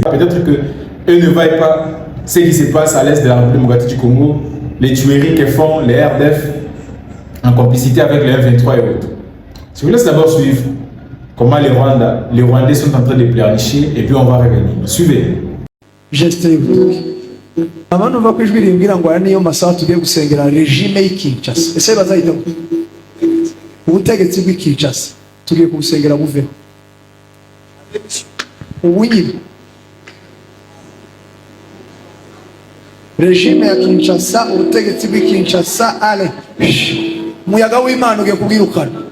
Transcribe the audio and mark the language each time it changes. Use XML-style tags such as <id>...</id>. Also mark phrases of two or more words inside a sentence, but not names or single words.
<fr>Peut-être qu'eux ne voient pas ce qui se passe à l'est de la République démocratique du Congo, les tueries que font les RDF en complicité avec les M23 et autres. Je vous laisse d'abord suivre comment les Rwandais sont en train de pleurnicher et puis on va revenir. Suivez.</fr> <rw>Abantu va kwijwi rimbwira ngo aya niyo masaha tugiye gusengera regime y'Kinshasa. Ese bazahita ubutegetsi bw'Kinshasa tugiye kubusengera buveho. Ubu nyine regime ya Kinshasa, ubutegetsi bw'Kinshasa, ale muyaga w'Imana ugiye kubwirukana.</rw>